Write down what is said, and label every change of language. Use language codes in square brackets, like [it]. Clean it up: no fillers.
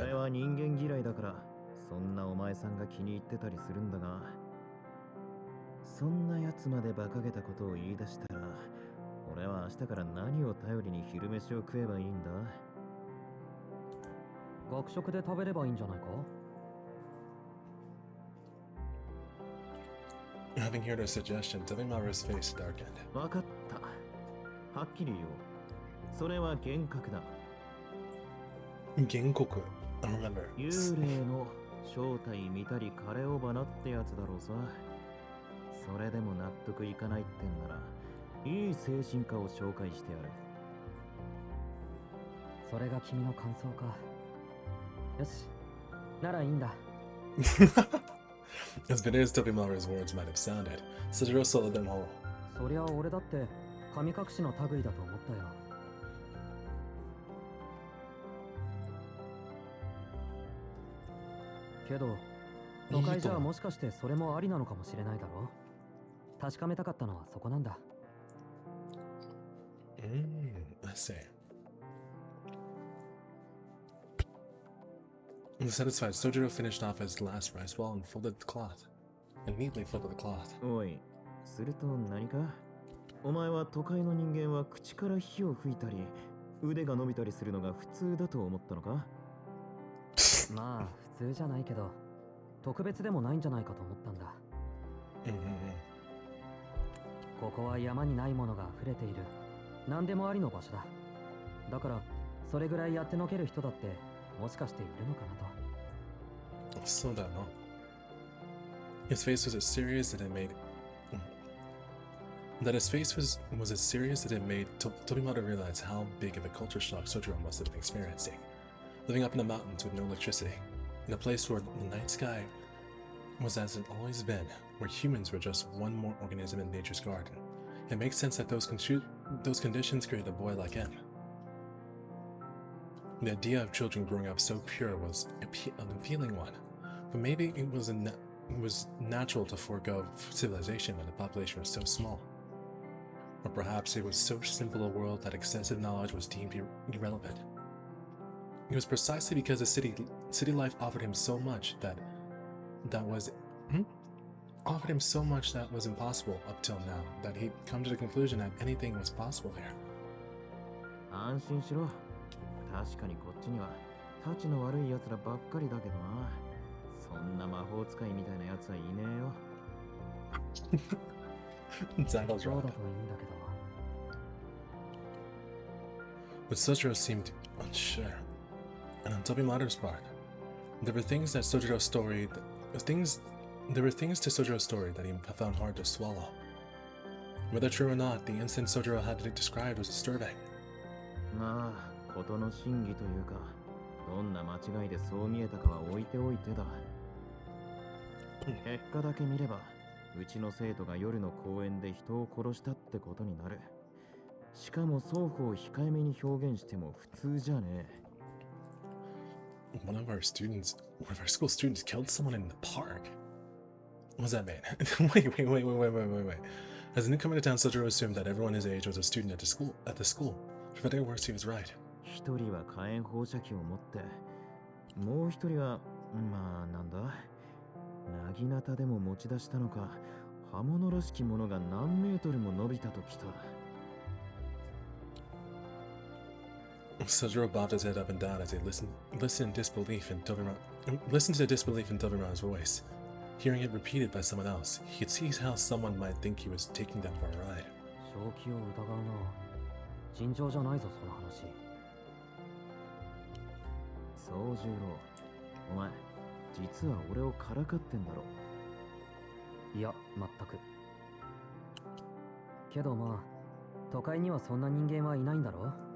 [ja] 俺は人間嫌いだから、そんなお前さんが気に入ってたりするんだが、そんなやつまで馬鹿げたことを言い出したら、俺は明日から何を頼りに昼飯を食えばいいんだ？学食で食べればいいんじゃないか？ [en] Having heard her suggestion, Tobimaru's face darkened. [ja] わかった。はっきり言おう。それは幻覚だ。 [en] Genkoku. I remember. [ja] 幽霊の正体見たり枯れ尾花ってやつだろうさ。それでも納得いかないってんなら、いい精神科を紹介してやる。それが君の感想か。よし、ならいいんだ。 [en] As bitter as Tobimaru's words might have sounded, Sojiro swallowed them whole. [ja] そりゃ俺だって神隠しの類だと思ったよ。けど都会じゃもしかしてそれもありなのかもしれないだろ。確かめたかったのはそこなんだ。 [en] I see. Satisfied, Sojiro finished off his last rice ball and folded the cloth. And neatly folded the cloth. [ja] おい、すると何か？お前は都会の人間は口から火を吹いたり、腕が伸びたりするのが普通だと思ったのか？まあ普通じゃないけど、特別でもないんじゃないかと思ったんだ。ここは山にないものが溢れている何でもありの場所だ。だからそれぐらいやってのける人だってもしかしているのかなと。そうだな。 [en] His face was as serious that it made as serious that it made Tobimaru realize how big of a culture shock Sojiro must have been experiencing. Living up in the mountains with no electricity, in a place where the night sky was as it always been, where humans were just one more organism in nature's garden. It makes sense that those conditions created a boy like him. The idea of children growing up so pure was an appealing one, but maybe it was natural to forego civilization when the population was so small. Or perhaps it was so simple a world that excessive knowledge was deemed irrelevant. It was precisely because the city life offered him so much that was impossible up till now, that he'd come to the conclusion that anything was possible here. [ja] 安心しろ。確かにこっちにはタチの悪い奴らばっかりだけどな。そんな魔法使いみたいな奴はいねえよ。 [en] Zandal's [ja] そうだ [en] right. [ja] といいんだけど。 [en] But Sojiro seemed unsure. And on Tobimaru's part, there were things to Sojiro's story that he found hard to swallow. Whether true or not, the incident Sojiro had described was disturbing. [ja] まあ、事の真偽というか、どんな間違いでそう見えたかは置いておいてだ。結果だけ見れば、うちの生徒が夜の公園で人を殺したってことになる。しかも双方控えめに表現しても普通じゃねえ。 [en] One of our school students killed someone in the park. What was that man? Wait. As a newcomer to town, Sojiro assumed that everyone his age was a student at the school. For better or worse, he was right. [ja] 一人は火炎放射器を持って、もう一人は、まあなんだ、なぎなたでも持ち出したのか、刃物らしきものが何メートルも伸びたときた。 [en] Sojiro bobbed his head up and down as he listened to disbelief in Tobimaru's voice. Hearing it repeated by someone else, he could see how someone might think he was taking them for a ride. [ja] 正気を疑うな。尋常じゃないぞその話。宗十郎、お前、実は俺をからかってんだろ。いや、全く。けどまあ、都会にはそんな人間はいないんだろ。